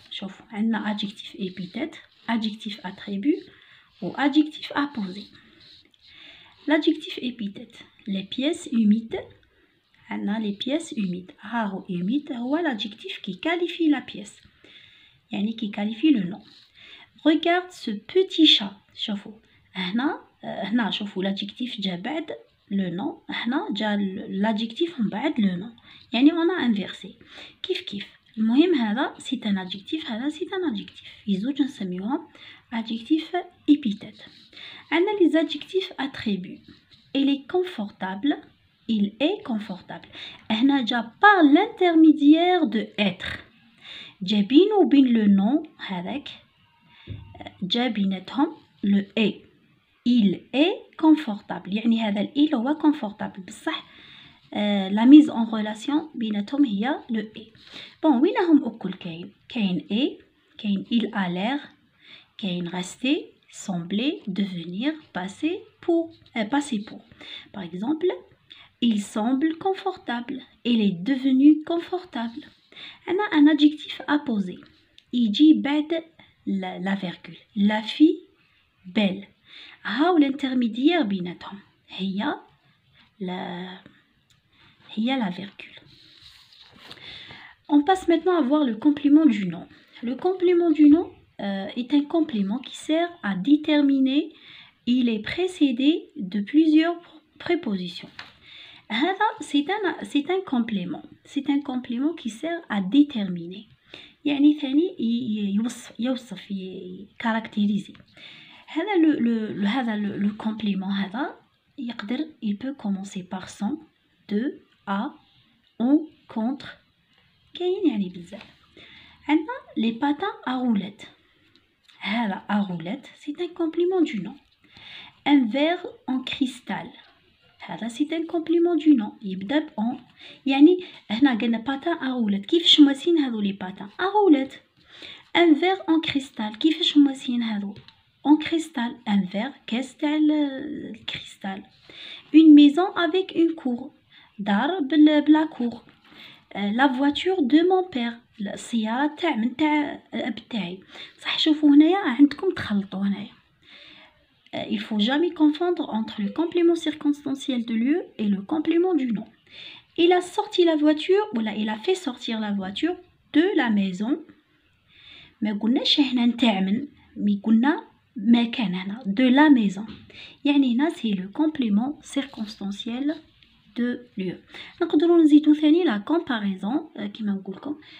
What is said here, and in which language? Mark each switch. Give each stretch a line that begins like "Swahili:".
Arabic: شوفوا عندنا
French: adjectif épithète, adjectif attribut ou adjectif apposé. L'adjectif épithète. Les pièces humides. Les pièces humides. Rare humide هو l'adjectif qui qualifie la pièce.
Arabic: يعني
French: qui qualifie le nom. Regarde ce petit chat.
Arabic: شوفوا هنا شوفوا l'adjectif جا بعد le nom. هنا جا l'adjectif من بعد le nom. يعني
French: on a inversé.
Arabic: كيف المهم هذا
French: c'est un adjectif هذا c'est un adjectif.
Arabic: يزوج نسميوهم
French: adjectif épithète.
Arabic: عندنا
French: les adjectifs attributs. Il est confortable. Il est confortable.
Arabic: هنا جا
French: par l'intermédiaire de être.
Arabic: جا بينه وبين le nom هذاك جا بيناتهم le est.
French: Il est confortable.
Arabic: يعني هذا
French: il هو confortable
Arabic: بصح
French: la mise en relation
Arabic: بيناتهم هي
French: le est. bon
Arabic: وينهم أكل كاين
French: est كاين il a l'air كاين rester sembler devenir passer pour. par exemple il semble confortable. Il est devenu confortable. Un adjectif apposé.
Arabic: يجي بعد
French: la virgule. La fille belle. هاو l'intermédiaire بيناتهم هي la virgule. On passe maintenant à voir le complément du nom. Le complément du nom est un complément qui sert à déterminer. Il est précédé de plusieurs prépositions. C'est un complément. C'est un complément qui sert à déterminer.
Arabic: يعني ثاني يوصف caractériser.
French: هذا le complément
Arabic: هذا يقدر
French: il peut commencer par sans, de, à, on, contre.
Arabic: كاين يعني بزاف. عندنا
French: les patins à roulettes. هذا à roulettes c'est un complément du nom. Un verre en cristal. هذا c'est un complément du nom.
Arabic: يبدأ بأن. يعني هنا قلنا باتان
French: à roulettes.
Arabic: كيفاش مواسين هذو لي باتان à roulettes.
French: Un verre en cristal.
Arabic: كيفاش مواسين هذو en cristal.
French: Un verre
Arabic: كاس تاع الكريستال.
French: Une maison avec une cour.
Arabic: دار بلا cour.
French: La voiture de mon père.
Arabic: السيارة تاع بتاعي. صح شوفوا هنايا عندكم تخلطوا هنايا.
French: il faut jamais confondre entre le complément circonstanciel de lieu et le complément du nom. Il a sorti la voiture, ou là, il a fait sortir la voiture de la maison.
Arabic: ما قلناش هنا نتعمل، مي قلنا مكان هنا
French: de la maison.
Arabic: يعني هنا
French: c'est le complément circonstanciel de lieu.
Arabic: نقدروا نزيدو ثاني la comparaison كما نقول لكم.